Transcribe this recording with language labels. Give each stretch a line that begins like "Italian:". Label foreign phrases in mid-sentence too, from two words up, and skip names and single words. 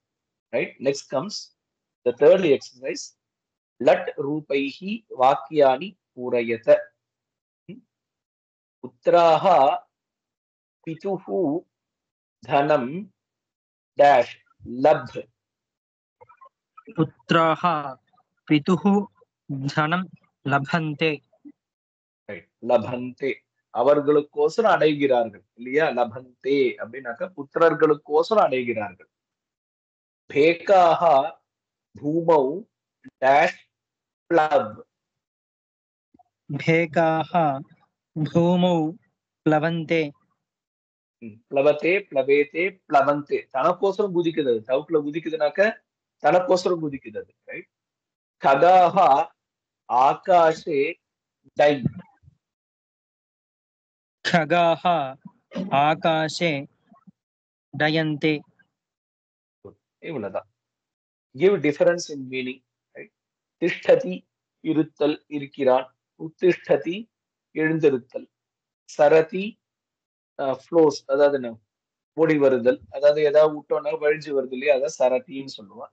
English: Right. Next comes the third exercise.
Sanskrit: लट् रूपैः वाक्यानि पूरयत. पुत्राः पितुः धनं dash लभ्. पुत्राः पितुः धनं लभन्ते. லபந்தே
Tamil: அவர்களுக்கோசரம் அடைகிறார்கள் இல்லையா?
Sanskrit: லபந்தே
Tamil: அப்படின்னாக்க புத்திரர்களுக்கோசரம் அடைகிறார்கள்.
Sanskrit: भेकाः भूमौ dash प्लव्. भेकाः भूमौ प्लवन्ते. प्लवत्ते, प्लवेत्ते, प्लवन्ते
Tamil: தனக்கோசரம் குதிக்குது. டவுட்ல குதிக்குதுனாக்க தனக்கோசரம் குதிக்குது.
Sanskrit: ரைட். खगाः आकाशे डय्. खगाः आकाशे डयन्ते.
English: இவ்வளவுதான். Give difference in meaning.
Tamil: திஷ்டதி இருத்தல், இருக்கிறான். உத்திஷ்டதி எழுந்திருத்தல். சரதி ஃப்ளோஸ், அதாவது என்ன, ஓடி வருதல், அதாவது ஏதாவது விட்டோம்னா வழிஞ்சு வருது இல்லையா, அதான் சரதின்னு சொல்லுவான்.